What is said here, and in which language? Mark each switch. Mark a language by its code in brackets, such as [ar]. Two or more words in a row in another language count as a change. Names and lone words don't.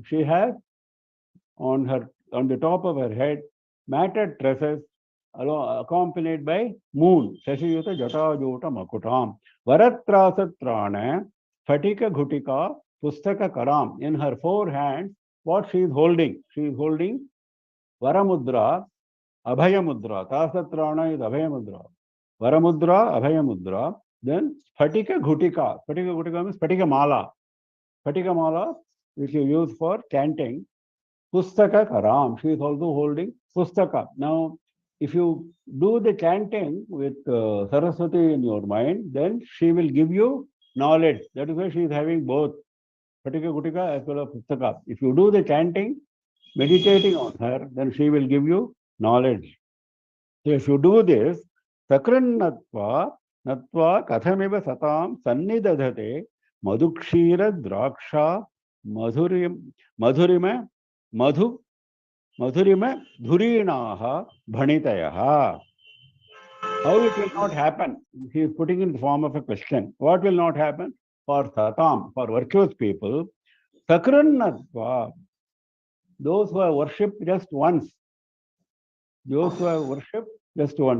[en] She has on the top of her head matted tresses accompanied by moon. [sa] Shashiyuta Jatajota Makutam. Varatrasatrana Phatika Ghutika Pustaka Karam. [en] In her four hands, what she is holding? She is holding [sa] Varamudra, Abhayamudra. [en] Tasatrana is Abhayamudra. [sa] Varamudra, Abhayamudra. [en] Then [sa] Phatika Ghutika. Phatika Ghutika [en] means [sa] Phatika Mala. Phatika Mala, [en] which you use for chanting. [sa] Pustaka Karam. [en] She is also holding Pustaka. Now, if you do the chanting with Saraswati in your mind, then she will give you knowledge. That is why she is having both [sa] Phatika Ghutika [en] as well as Pustaka. If you do the chanting, meditating on her, then she will give you knowledge. So if you do this, [sa] Sakrinnatva Natva Kathamiva Satam Sannidadhate Madhukshira Draksha Madhurima Dhurinaha Bhanitayaha. [en] How it will not happen? He is putting in the form of a question. What will not happen? For Satam, for virtuous people, Sakrinnatva, those who have worshipped just once, Those who have worshipped just one.